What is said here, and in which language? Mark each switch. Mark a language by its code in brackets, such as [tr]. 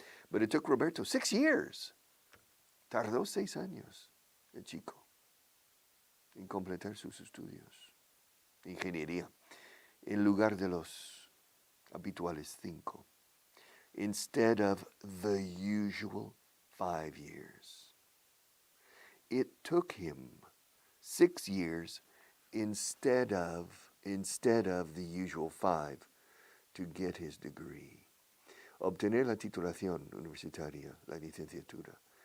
[en] But it took Roberto 6 years. [es] Tardó 6 años el chico en completar sus estudios de ingeniería, en lugar de los habituales 5, [en] instead of the usual 5 years. It took him 6 years instead of the usual 5 to get his degree. [es] Obtener la titulación universitaria, la licenciatura.